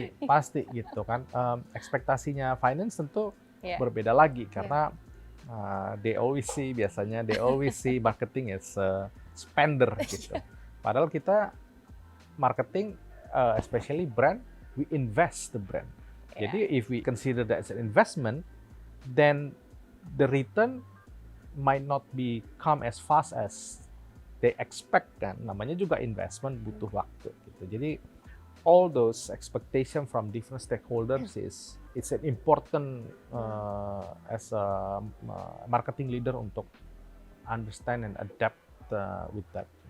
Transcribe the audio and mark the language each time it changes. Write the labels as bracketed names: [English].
[Indonesian] Pasti gitu kan. Ekspektasinya finance tentu berbeda lagi karena [English] they always see marketing as a spender [Indonesian] gitu. Padahal kita [English] marketing, especially brand, we invest the brand. Jadi if we consider that as an investment, then the return might not come as fast as they expect kan. [Indonesian] Namanya juga investment, butuh waktu gitu. [English] Jadi all those expectation from different stakeholders it's an important as a marketing leader untuk understand and adapt with that.